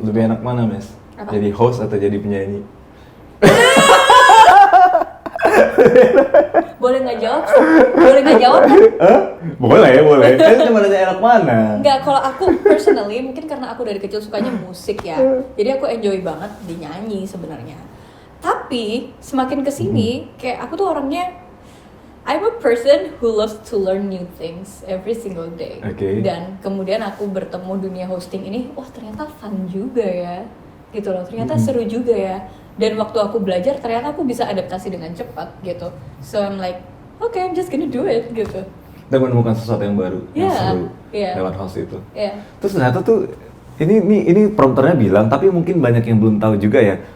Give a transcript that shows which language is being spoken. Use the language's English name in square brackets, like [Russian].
[Indonesian] Lebih enak mana Mes? Jadi host atau jadi penyanyi? Boleh nggak jawab? Boleh nggak jawab kan? Boleh. Kan cuma nanya enak mana. Enggak, kalau aku personally mungkin karena aku dari kecil sukanya musik ya. Jadi aku enjoy banget di nyanyi sebenarnya. Tapi semakin kesini kayak aku tuh orangnya [English] I'm a person who loves to learn new things every single day. Okay. [Indonesian] Dan kemudian aku bertemu dunia hosting ini, wah ternyata fun juga ya. Gitu loh, ternyata seru juga ya. Dan waktu aku belajar ternyata aku bisa adaptasi dengan cepat gitu. [English] So I'm like, okay, I'm just gonna do it [Indonesian] gitu. Dan menemukan sesuatu yang baru, yang seru lewat host itu. Terus ternyata tuh ini prompternya bilang, tapi mungkin banyak yang belum tahu juga ya.